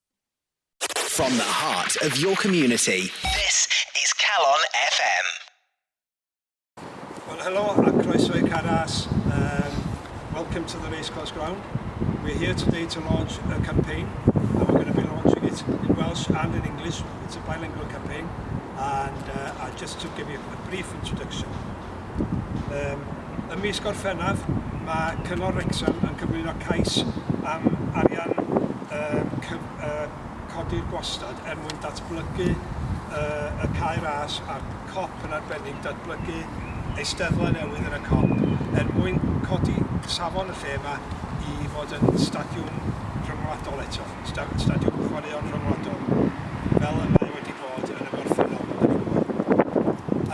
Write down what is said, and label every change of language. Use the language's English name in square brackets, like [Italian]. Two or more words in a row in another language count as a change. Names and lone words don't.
[English] From the heart of your community, this is Calon FM. Well, hello, I'm Croeso Caras. Welcome to the Racecourse Ground. We're here today to launch a campaign, and we're going to be launching it in Welsh and in English. It's a bilingual campaign, and just to give you a brief introduction. [Welsh] Ym mis Gorffennaf, mae Cyngor Wrexham yn cyflwyno cais am arian codi'r gwastad mwyn datblygu y cae ras a'r cop yn arbennig, datblygu eisteddfa newydd yn y cop mwyn codi safon y lle yma i fod yn stadiwm rhyngwladol eto, stadiwm chwaraeon rhyngwladol, fel yma wedi bod yn y Gorffennol yn y gwybod.